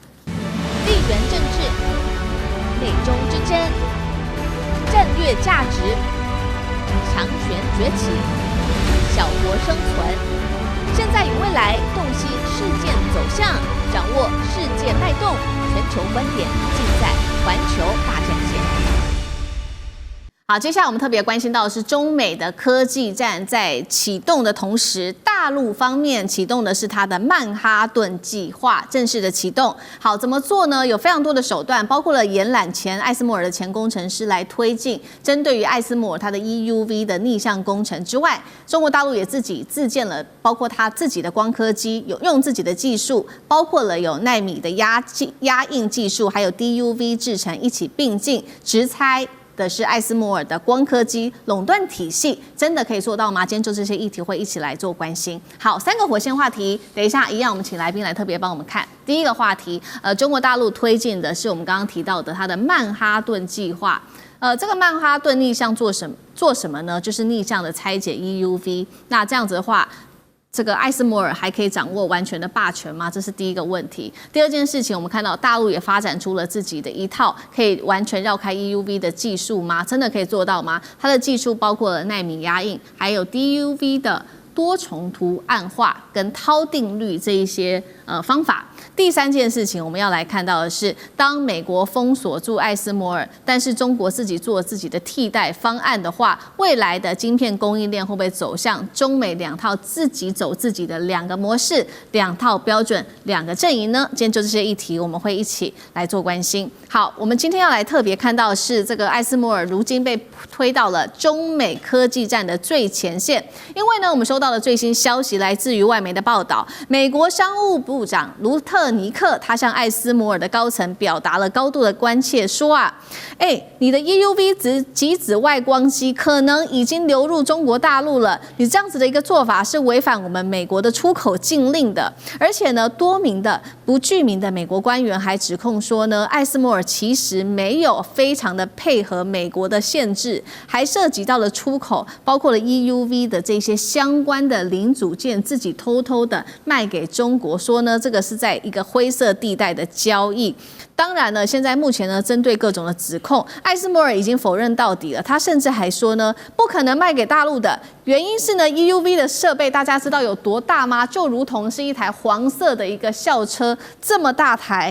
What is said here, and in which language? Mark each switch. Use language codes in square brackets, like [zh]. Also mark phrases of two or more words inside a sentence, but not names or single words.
[zh] 地緣政治、美中之爭、戰略價值、強權崛起、小國生存，現在與未來，洞悉事件走向，掌握世界脈動，全球觀點盡在環球大戰線。好，接下來我們特別關心到的是中美的科技戰在啟動的同時，大陸方面啟動的是它的曼哈頓計劃正式的啟動。好，怎麼做呢？有非常多的手段，包括了延攬前艾斯摩爾的前工程師來推進。針對於艾斯摩爾它的 EUV 的逆向工程之外，中國大陸也自己自建了，包括它自己的光刻機，有用自己的技術，包括了有奈米的壓印技術，還有 DUV 製程一起並進，直猜的是艾斯摩爾的光刻機壟斷體系真的可以做到嗎？今天就這些議題會一起來做關心。好，3個火線話題，等一下一樣，我們請來賓來特別幫我們看。第一個話題，中國大陸推進的是我們剛剛提到的它的曼哈頓計劃。這個曼哈頓逆向做什麼呢？就是逆向的拆解 EUV。那這樣子的話，這個艾斯摩爾還可以掌握完全的霸權嗎？這是第一個問題。第二件事情，我們看到大陸也發展出了自己的一套可以完全繞開 EUV 的技術嗎？真的可以做到嗎？它的技術包括了奈米壓印，還有 DUV 的多重圖案化跟濤定律這一些方法。第三件事情，我們要來看到的是，當美國封鎖住艾斯摩爾，但是中國自己做自己的替代方案的話，未來的晶片供應鏈會不會走向中美兩套自己走自己的兩個模式、兩套標準、兩個陣營呢？今天就這些議題，我們會一起來做關心。好，我們今天要來特別看到的是這個艾斯摩爾如今被推到了中美科技戰的最前線，因為呢，我們收到的最新消息來自於外媒的報道，美國商務部長盧特尼克他向艾斯摩爾的高層表達了高度的關切，說啊，你的 EUV 極紫外光機可能已經流入中國大陸了，你這樣子的一個做法是違反我們美國的出口禁令的。而且呢，多名的不具名的美國官員還指控說呢，艾斯摩爾其實沒有非常的配合美國的限制，還涉及到了出口，包括了 EUV 的這些相關的零組件，自己偷偷的賣給中國，說呢，這個是在一個灰色地帶的交易。當然呢，現在目前呢，針對各種的指控，艾斯摩爾已經否認到底了。他甚至還說呢，不可能賣給大陸的原因是呢 ，EUV 的設備大家知道有多大嗎？就如同是一台黃色的一個校車這麼大台。